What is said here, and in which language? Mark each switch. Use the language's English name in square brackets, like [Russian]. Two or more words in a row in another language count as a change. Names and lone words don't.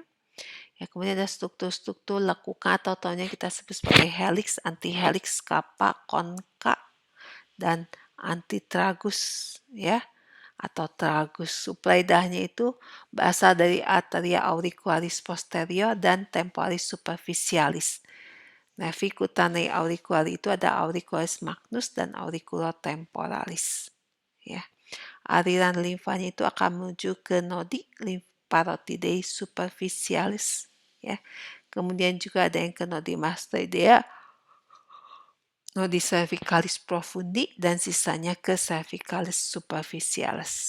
[Indonesian] Ya, kemudian ada struktur-struktur lekukan atau taunya kita sebut sebagai helix, antihelix, kappa, konka, dan antitragus, ya, atau tragus. Suplai darahnya itu berasal dari [Latin] arteria auricularis posterior [Indonesian] dan [Latin] temporalis superficialis. Nervi cutanei auricularis [Indonesian] itu ada [Latin] auricularis magnus [Indonesian] dan auriculotemporalis. Ya. Aliran limfanya itu akan menuju ke [Latin] nodi lympharotidae superficialis. [Indonesian] Ya. Kemudian juga ada yang ke [Latin] nodi mastoidea, nodi cervicalis profundi, [Indonesian] dan sisanya ke [Latin] cervicalis superficialis.